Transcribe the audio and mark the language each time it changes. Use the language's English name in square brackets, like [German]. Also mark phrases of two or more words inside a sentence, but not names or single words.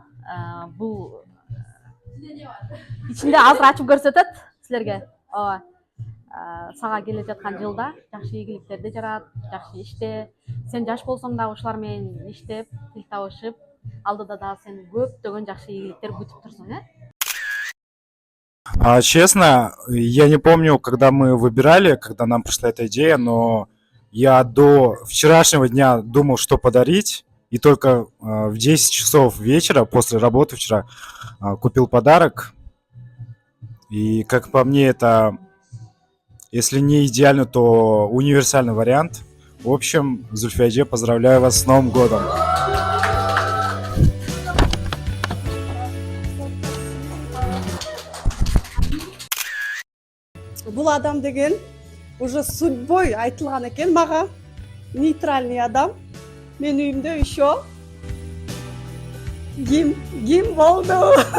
[Kyrgyz] Бул ичинде азыр ачып көрсөтөт силерге. Ооба. Сага келе жаткан жылда жакшы ийгиликтерди жарат, жакшы иште. Сен жаш болсоң да ушулар менен иштеп, тил табышып, алдыда да сен көптөгөн жакшы ийгиликтер күтүп турсуң, [Russian] Честно, я не помню, когда мы выбирали, когда нам пришла эта идея, но я до вчерашнего дня думал, что подарить, и только в 10 часов вечера после работы вчера купил подарок. И как по мне, это, если не идеально, то универсальный вариант. В общем, Зульфия, поздравляю вас с Новым годом! [Kyrgyz] Бул адам деген [Russian] уже судьбой [Kyrgyz] айтылган экен мага. Нейтральный адам. Мен үйүмдө еще ким болду?